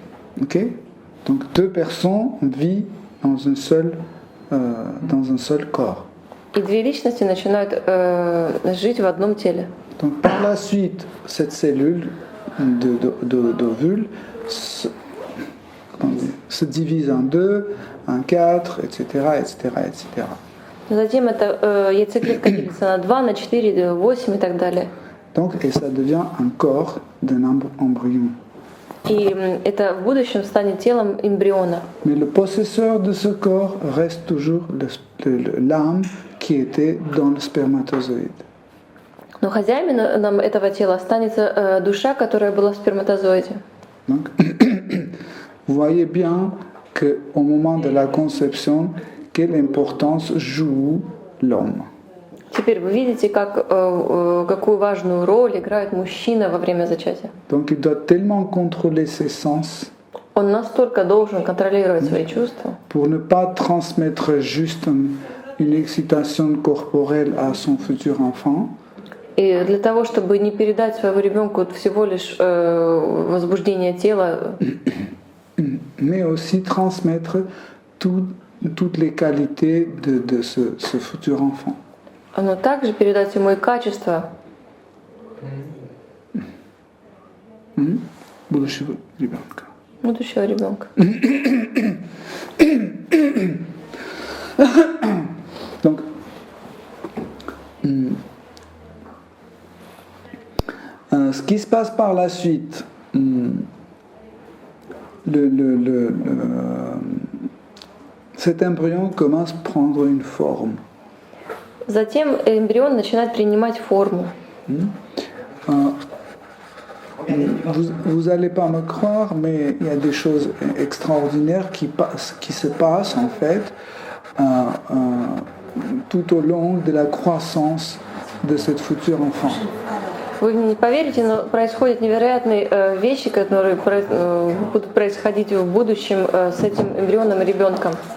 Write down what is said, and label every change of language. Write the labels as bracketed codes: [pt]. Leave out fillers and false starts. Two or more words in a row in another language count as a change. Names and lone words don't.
[fr] Ok? Donc deux personnes vivent dans un seul corps. [ru] И две личности начинают жить в одном теле. [fr] Donc par la suite, cette cellule d'ovule se divise en deux, en quatre, etc., etc., etc. [ru] Затем эта яйцеклетка делится на 2, на 4, 8 и так далее. [fr] Donc, et ça devient un corps d'un embryon. [ru] И это в будущем станет телом эмбриона. [fr] Mais le possesseur de ce corps reste toujours l'âme qui était dans le spermatozoïde. [ru] Но хозяином этого тела останется душа, которая была в сперматозоиде. [fr] Donc, vous voyez bien qu'au moment de la conception, quelle importance joue l'homme. [ru] Теперь вы видите, какую важную роль играет мужчина во время зачатия. [fr] Donc il doit tellement contrôler ses sens [ru] Он настолько должен контролировать свои чувства, [fr] pour ne pas transmettre juste une excitation corporelle à son futur enfant, [ru] и для того, чтобы не передать своему ребенку всего лишь возбуждение тела, [fr] mais aussi transmettre toutes les qualités de ce futur enfant. [ru] но также передать ему и качества Будущего ребенка. будущего ребенка. [fr] Donc, ce qui se passe par la suite, cet embryon commence à prendre une forme. [ru] Затем эмбрион начинает принимать форму. [fr] Vous n'allez pas me croire, mais il y a des choses extraordinaires qui se passent en fait tout au long de la croissance de cette futur enfant. [ru] Вы мне не поверите, но происходят невероятные вещи, которые будут происходить в будущем с этим эмбрионом и ребенком.